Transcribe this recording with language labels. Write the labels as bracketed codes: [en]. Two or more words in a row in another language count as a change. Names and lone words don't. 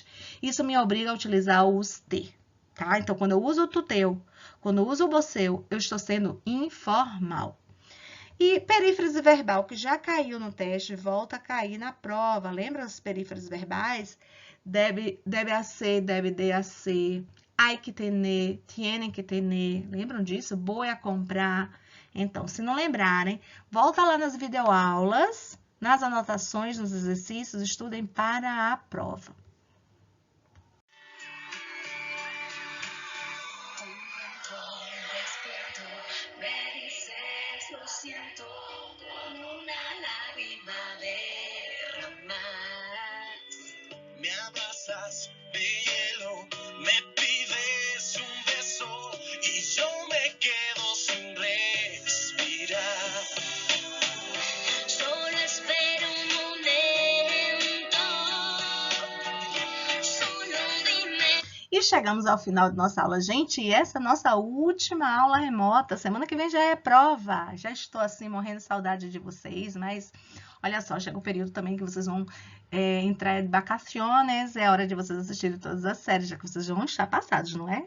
[pt] Isso me obriga a utilizar os te, tá? Então, quando eu uso o tuteu, quando eu uso o bosseu, eu estou sendo informal. E perífrase verbal, que já caiu no teste, volta a cair na prova. Lembra as perífrases verbais? [es] Deve ser, deve de ser, hay que tener, tienen que tener. [pt] Lembram disso? [es] Voy a comprar. [pt] Então, se não lembrarem, volta lá nas videoaulas, nas anotações, nos exercícios, estudem para a prova. [es] Siento con una lágrima derramar. Me abrazas de hielo, me pides un beso y yo me quedo sin respirar. Solo espero un momento. Solo dime. [pt] E chegamos ao final de nossa aula, gente, e essa é a nossa última aula remota. Semana que vem já é prova. Já estou assim morrendo de saudade de vocês, mas olha só, chega um período também que vocês vão entrar de vacaciones, é hora de vocês assistirem todas as séries, já que vocês vão estar passados, não é?